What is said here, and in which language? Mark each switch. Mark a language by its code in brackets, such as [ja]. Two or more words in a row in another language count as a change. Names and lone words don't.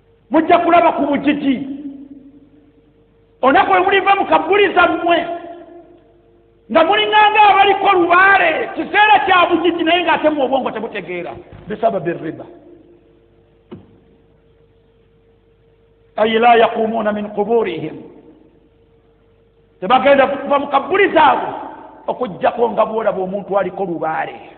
[lg] Mujja kulaba ku bujiji. Olunaku lwe muliva mu kabbuli zammwe, nga mulinganga abaliko lubaale, kiseera kya bujiji, naye ng'ate mu obwongo tebutegeera. [ar] بسبب الربا. أي لا يقومون من قبورهم. [lg] Tebagenda kuva mu kabbuli zaabwe okuggyako nga bw'olaba omuntu aliko lubaale.